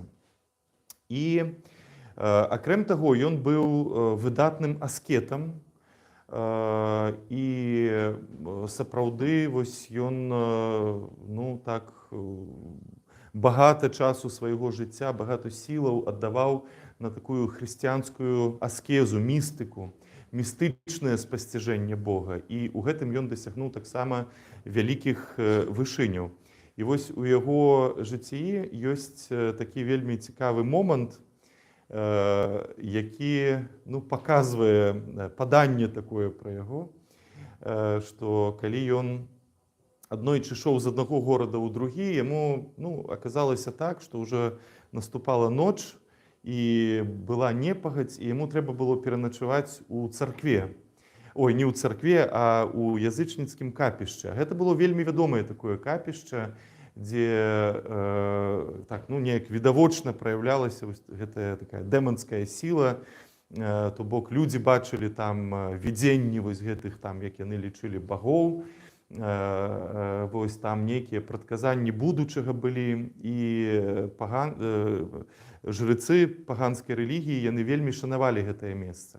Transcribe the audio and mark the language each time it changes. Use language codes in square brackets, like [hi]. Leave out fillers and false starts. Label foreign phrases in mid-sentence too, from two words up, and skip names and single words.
[be] І, акрем таго, ён быў выдатным аскетам, і сапраўды вось ён, ну, так, багата часу свайго жыцця, багата сілаў аддаваў на такую хрысціянскую аскезу, містыку, містычнае спасціжэнне Бога. І ў гэтым ён дасягнуў таксама вялікіх вышыняў. [uk] І ось у його житті є такий вельми цікавий момент, який показує падання таке про його, що коли він [be] аднойчы шоў з одного города ў другі, яму аказалася так, што ўжо наступала ноч і была непагадзь, і яму трэба было пераначаваць у царкве. Ой, не ў царкве, а ў язычніцкім капішчы. Гэта было вельмі вядомае такое капішча, дзе неяк відавочна праяўлялася гэтая такая дэманская сіла, то бок людзі бачылі там відзенні вось гэтых там, як яны лічылі багоў, вось там нейкія прадказанні будучага былі, і жрецы паганскай рэлігіі, яны вельмі шанавалі гэтае месца.